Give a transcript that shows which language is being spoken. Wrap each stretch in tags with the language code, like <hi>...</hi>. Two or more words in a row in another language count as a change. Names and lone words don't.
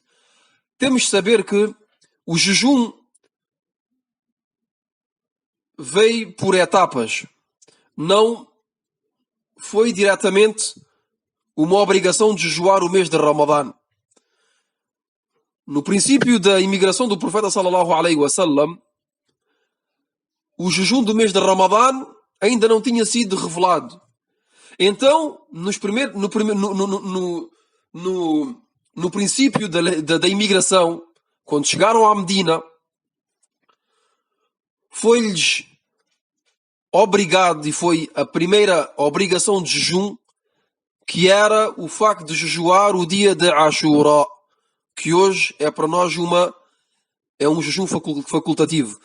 <pt>Temos de saber que o jejum veio por etapas. não foi diretamente uma obrigação de jejuar o mês de Ramadã. No princípio da imigração do profeta</pt> <ar>صلى الله عليه وسلم,</ar> <pt>o jejum do mês de Ramadã ainda não tinha sido revelado. Então, no princípio da imigração, quando chegaram à Medina, foi-lhes obrigado, e foi a primeira obrigação de jejum, que era o facto de jejuar o dia de Ashura, que hoje é para nós um jejum facultativo.</pt>